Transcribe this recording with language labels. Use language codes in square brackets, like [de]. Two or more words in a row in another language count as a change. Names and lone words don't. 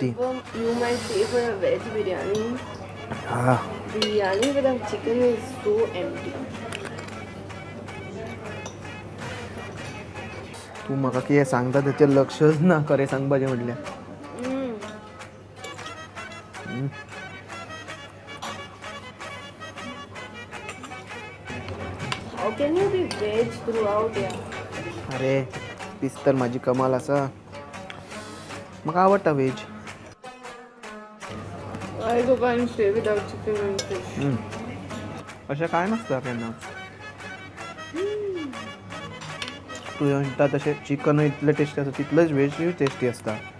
[en] You might say for a veg biryani. [kok] हा, [en] Biryani with a chicken is so empty. [kok] तूं म्हाका कितें सांगता तेचेर लक्षच ना खरें सांगपाचें म्हटल्यार. [en] How can you be veg throughout? Yeah. [kok] अरे तीच तर म्हाजी कमाल आसा. म्हाका आवडटा वेज. [en] I go and stay without chicken and fish. [kok] अशें कांय नासता केन्ना. तूं म्हणटा तशें चिकन इतलें टेस्टी आसा तितलेंच वेजूय टेस्टी आसता.